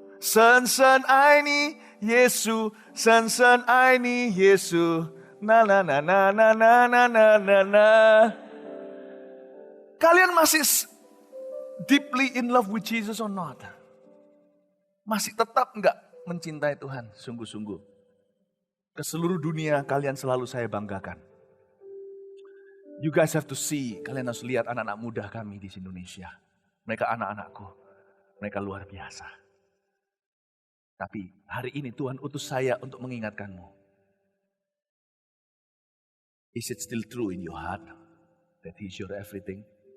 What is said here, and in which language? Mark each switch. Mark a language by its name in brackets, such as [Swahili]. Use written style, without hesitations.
[Chinese] 深深爱你耶稣 深深爱你耶稣 na na na na na na na na na. [Indonesian] Kalian masih [English] deeply in love with Jesus or not? [Indonesian] Masih tetap enggak mencintai Tuhan sungguh-sungguh? Ke seluruh dunia kalian selalu saya banggakan. [English] You guys have to see, [Indonesian] kalian harus lihat anak-anak muda kami di Indonesia. Mereka anak-anakku, mereka luar biasa. Tapi hari ini Tuhan utus saya untuk mengingatkanmu. [English] Is it still true in your heart that He's your everything?